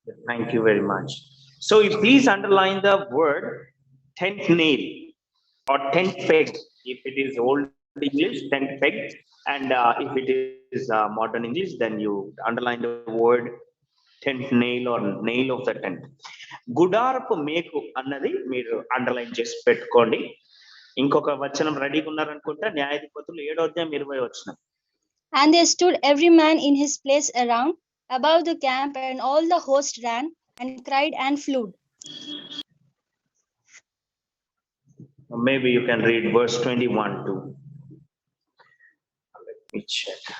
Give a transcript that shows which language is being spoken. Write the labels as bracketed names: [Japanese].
[English] Thank you very much. So please underline the word tent nail or tent peg. If it is old English, tent peg, and if it is modern English, then you underline the word tent nail or nail of the tent. [Telugu] గుడారపు మేకు అన్నది మీరు underline చేసి పెట్టుకోండి. ఇంకొక వచనం రెడీగా ఉన్నారనుకుంటా, న్యాయాధిపతులు 7వ అధ్యాయం 20వ వచనం. [English] And they stood every man in his place around above the camp, and all the host ran and cried and flew. Maybe you can read verse 21 too. Let me check.